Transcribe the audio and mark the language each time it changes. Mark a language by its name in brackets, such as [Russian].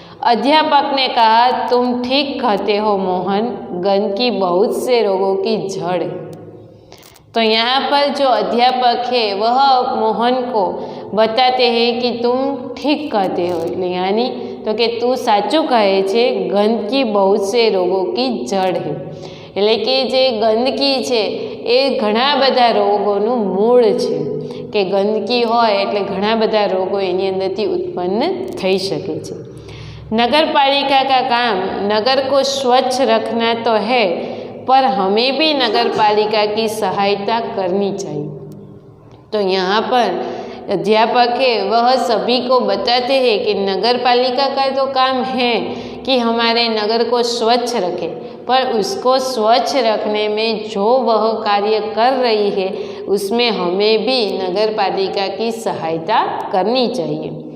[Hindi] अध्यापक ने कहा, तुम ठीक कहते हो मोहन, गंदगी बहुत से रोगों की जड़ है। तो यहाँ पर जो अध्यापक है वह मोहन को बताते हैं कि तुम ठीक कहते हो, यानी तो कि [Gujarati] तू साचું કહે છે, ગંદકી [Hindi] बहुत से रोगों की जड़ है। [Gujarati] એટલે કે જે ગંદકી છે એ ઘણા બધા રોગોનું મૂળ છે, કે ગંદકી હોય એટલે ઘણા બધા રોગો એની અંદરથી ઉત્પન્ન થઈ શકે છે। [Hindi] नगर पालिका का काम नगर को स्वच्छ रखना तो है, पर हमें भी नगर पालिका की सहायता करनी चाहिए। तो यहाँ पर अध्यापक है वह सभी को बताते हैं कि नगर पालिका का तो काम है कि हमारे नगर को स्वच्छ रखे, पर उसको स्वच्छ रखने में जो वह कार्य कर रही है उसमें हमें भी नगर पालिका की सहायता करनी चाहिए।